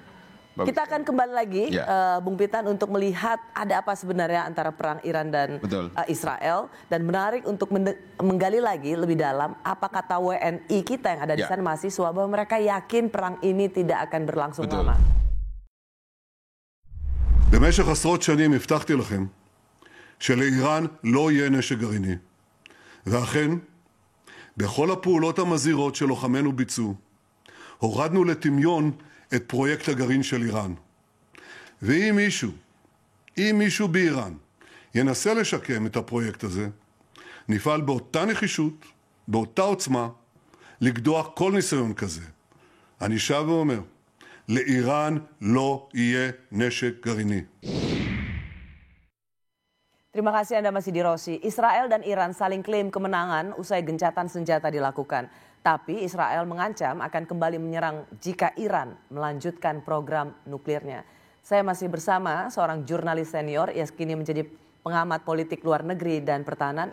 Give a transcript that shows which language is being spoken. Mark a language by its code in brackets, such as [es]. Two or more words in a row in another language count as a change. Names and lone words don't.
[id] Kita akan kembali lagi, Bung Pitan, untuk melihat ada apa sebenarnya antara perang Iran dan Israel. Dan menarik untuk menggali lagi lebih dalam apa kata WNI kita yang ada di sana, mahasiswa, bahwa mereka yakin perang ini tidak akan berlangsung lama. [he] במשך עשרות שנים הבטחתי לכם שלאיראן לא יהיה נשק גרעיני. ואכן, בכל הפעולות המזהירות שלוחמינו ביצעו, הורדנו לטמיון את פרויקט הגרעין של איראן. ואם מישהו באיראן ינסה לשקם את הפרויקט הזה, נפעל באותה נחישות, באותה עוצמה, לקדוח כל ניסיון כזה. אני שב ואומר, לאיראן לא יהיה נשק גרעיני. [id] Terima kasih Anda masih di Rosi. Israel dan Iran saling klaim kemenangan usai gencatan senjata dilakukan. Tapi Israel mengancam akan kembali menyerang jika Iran melanjutkan program nuklirnya. Saya masih bersama seorang jurnalis senior, ia kini menjadi pengamat politik luar negeri dan pertahanan.